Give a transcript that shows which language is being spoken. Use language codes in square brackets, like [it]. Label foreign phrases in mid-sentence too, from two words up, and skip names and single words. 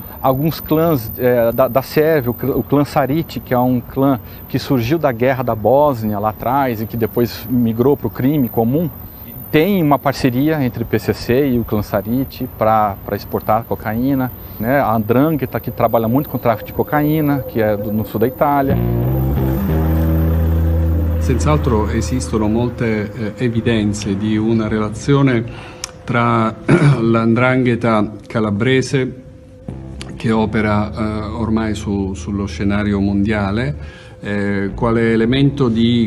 [pt] Alguns clãs da Sérvia, o clã Sarite, que é um clã que surgiu da guerra da Bósnia lá atrás e que depois migrou para o crime comum, tem uma parceria entre o PCC e o clã Sarite para exportar cocaína, né? A 'Ndrangheta, que trabalha muito com o tráfico de cocaína, que é no sul da Itália. [it] Senz'altro esistono molte evidenze di una relazione tra la 'Ndrangheta calabrese, che opera ormai sullo scenario mondiale, quale elemento di